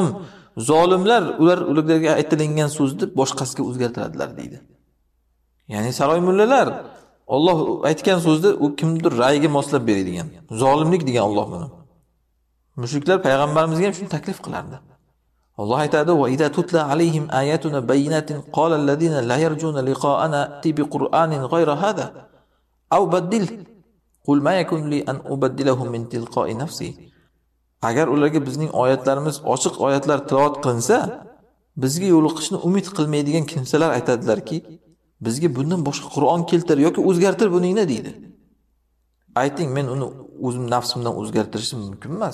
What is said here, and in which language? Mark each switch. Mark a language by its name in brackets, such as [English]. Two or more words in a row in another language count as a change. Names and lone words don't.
[Uzbek] Zolimlar ularga aytilgan so'zni boshqasiga o'zgartiradilar deydi. Ya'ni saroy mullalar Alloh aytgan so'zni u kimdir ra'yiga moslab beradigan. Zolimlik degan Alloh buni. Mushriklar payg'ambarimizga ham shuni taklif qilardi. Alloh aytadi: [Arabic] "وإذا تتلى عليهم آياتنا بينات قال الذين لا يرجون لقاءنا ائت بقرآن غير هذا أو بدله قل ما يكون لي أن أبدله من تلقاء نفسي." [Uzbek] Agar ularga bizning oyatlarimiz ochiq oyatlar tilovat qilinsa, bizga yo'liqishni umid qilmaydigan kimsalar aytadilarki, bizga bundan boshqa Qur'on keltir yoki o'zgartir buningni deydi. Ayting, men uni o'zim nafsimdan o'zgartirishim mumkin emas.